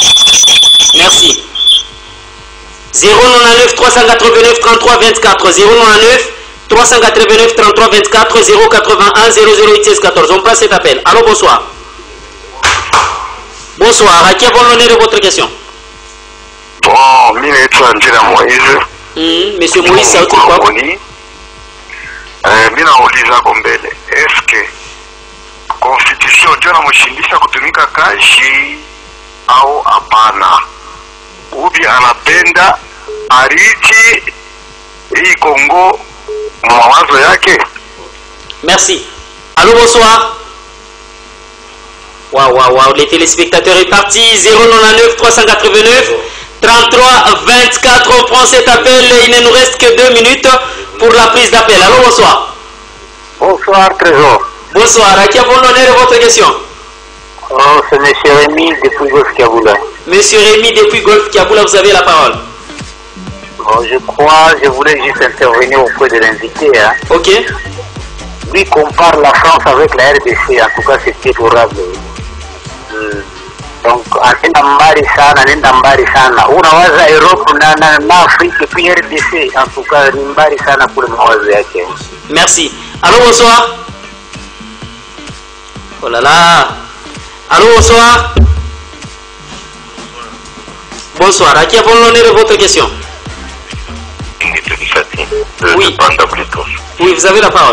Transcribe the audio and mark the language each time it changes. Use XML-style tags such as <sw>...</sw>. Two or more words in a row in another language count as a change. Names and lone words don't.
<fr>Merci. 099 389 33 24 099 389 33 24 081 008 16 14. On passe cet appel. Allô, bonsoir. Bonsoir. À qui a bon l'honneur de votre question? Bon, Moïse. Monsieur Moïse, ça veut dire quoi?</fr> <sw>Mimi nauliza kwa mbele, eske constitution ndio inamshindisha kutumika kazi au hapana? Ubi anapenda ariti hii Kongo mawazo yake?</sw> <fr>Merci. Allô, bonsoir. Waouh, les téléspectateurs est parti. 099 389 33 24. On prend cet appel. Il ne nous reste que 2 minutes pour la prise d'appel. Allô, bonsoir. Bonsoir, Trésor. Bonsoir. À qui avons l'honneur de votre question? Oh, c'est M. Rémi depuis Golf Kaboula. Monsieur Rémi depuis Golf Kaboula, vous avez la parole. Bon, je voulais juste intervenir auprès de l'invité. Hein. Ok. Lui compare la France avec la RDC, en tout cas c'est déplorable. Donc,</fr> <sw>nenda mbali sana. Unawaza Europe na Afrique puis RDC,</sw> <fr>en tout cas</fr> <sw>ni mbali sana kule mawazo yake.</sw> <fr>Merci. Allô, bonsoir. Oh là là. Allô, bonsoir. Bonsoir. À qui avons l'honneur de votre question? Oui. Oui, vous avez la parole.</fr>